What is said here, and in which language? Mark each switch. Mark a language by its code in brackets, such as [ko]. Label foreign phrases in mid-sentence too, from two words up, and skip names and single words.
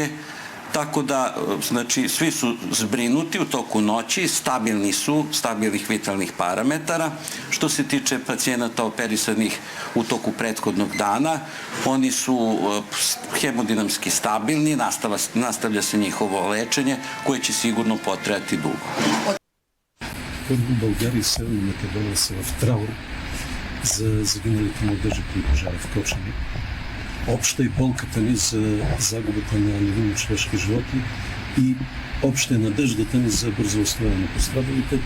[sr] Tako da, znači, svi su zbrinuti u toku noći, stabilni su, stabilnih vitalnih parametara. Što se tiče pacijenata operisanih u toku prethodnog dana, oni su hemodinamski stabilni, nastavlja se njihovo lečenje koje će sigurno potrajati dugo. [bg] България и Северна Македония са в траур за загиналите младежи при пожара в Кочани. Обща и болката ни за загубата на невинни човешки животи и обща е надеждата ни за бързо възстановяване на пострадалите.